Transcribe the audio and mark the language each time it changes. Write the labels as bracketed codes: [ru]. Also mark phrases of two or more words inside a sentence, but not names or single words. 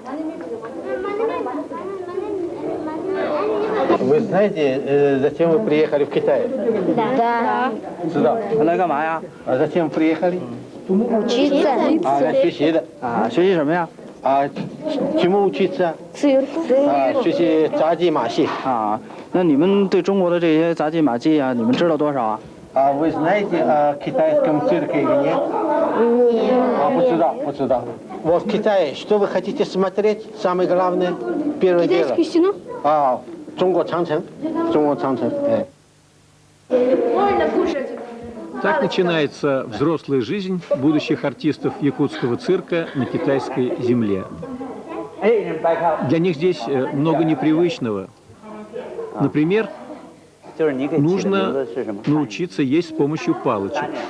[ru] Вы знаете, зачем вы приехали в Китай? Да. Сюда. А зачем приехали? Учиться. А чему учиться? Цирку. [zh] 学习杂技马戏。那你们对中国的这些杂技马技啊，你们知道多少啊？ [ru] А вы знаете о китайском цирке или нет? Нет. Не 知道. Вот в Китае, что вы хотите смотреть? Самое главное, первое дело. Китайскую стену? [zh] 中国长城. [ru] Так начинается взрослая жизнь будущих артистов якутского цирка на китайской земле. Для них здесь много непривычного. Например, нужно научиться есть с помощью палочек.